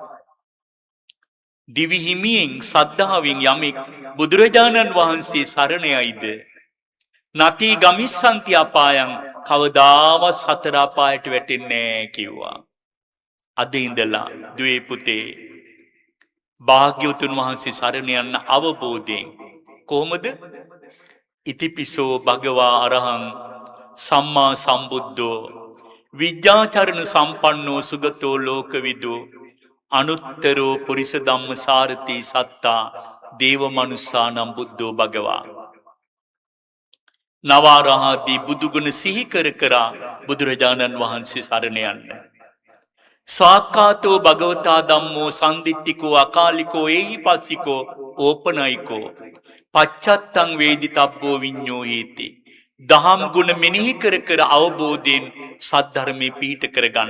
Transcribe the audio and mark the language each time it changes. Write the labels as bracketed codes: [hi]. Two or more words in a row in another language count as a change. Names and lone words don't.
[si] දිවි හිමියෙන් සද්ධාවෙන් යමෙක් බුදුරජාණන් වහන්සේ සරණ යයිද [pi] නතේ ගමිස්සන්ති අපායං [si] කවදාවත් සතර අපායට වැටෙන්නේ නැහැ කිව්වා. අද ඉඳලා දුවේ පුතේ භාග්‍යවතුන් වහන්සේ සරණ යන්න අවබෝධයෙන් කොහොමද? [pi] ඉතිපිසෝ භගවා අරහං සම්මා සම්බුද්ධෝ විද්‍යාචරණ සම්පන්නෝ සුගතෝ ලෝකවිදු අනුත්තරෝ පුරිස ධම්ම සාරති සත්තා දේව මනුස්සානම් බුද්ධෝ භගවා. [si] නවාරහදී බුදුගුණ සිහි කර කරා බුදුරජාණන් වහන්සේ සරණ යන්න. [pi] සාක්කාතෝ භගවතා ධම්මෝ සන්දිට්ඨිකෝ අකාලිකෝ ඒහිපස්සිකෝ ඕපනයිකෝ පච්චත්තං වේදිතබ්බෝ විඤ්ඤෝ හේති. [si] දහම් ගුණ මෙනෙහි කර කර අවබෝධයෙන් සද්ධර්මයේ පිහිට කරගන්න.